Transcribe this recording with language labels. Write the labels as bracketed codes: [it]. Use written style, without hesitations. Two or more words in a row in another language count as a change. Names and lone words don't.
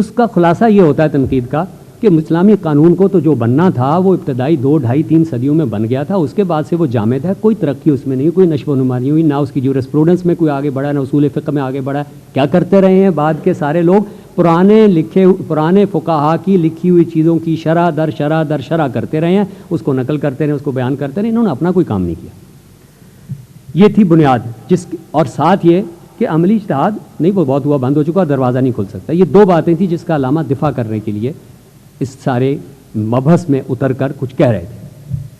[ur] اس کا خلاصہ یہ ہوتا ہے تنقید کا کہ اسلامی قانون کو تو جو بننا تھا وہ ابتدائی 2، 2.5، 3 صدیوں میں بن گیا تھا، اس کے بعد سے وہ جامد ہے، کوئی ترقی اس میں نہیں، کوئی نشو و نما نہیں ہوئی، نہ اس کی جورسپروڈنس میں کوئی آگے بڑھا، نہ اصول فقہ میں آگے بڑھا۔ کیا کرتے رہے ہیں بعد کے سارے لوگ؟ پرانے فقہا کی لکھی ہوئی چیزوں کی شرح در شرح در شرح کرتے رہے ہیں، اس کو نقل کرتے رہے، اس کو بیان کرتے رہے، انہوں نے اپنا کوئی کام نہیں کیا۔ یہ تھی بنیاد، اور ساتھ یہ کہ عملی اجتہاد نہیں، وہ بہت ہوا، بند ہو چکا، دروازہ نہیں کھل سکتا۔ یہ 2 باتیں تھیں جس کا علامہ دفاع کرنے کے لیے اس سارے مبحث میں اتر کر کچھ کہہ رہے تھے۔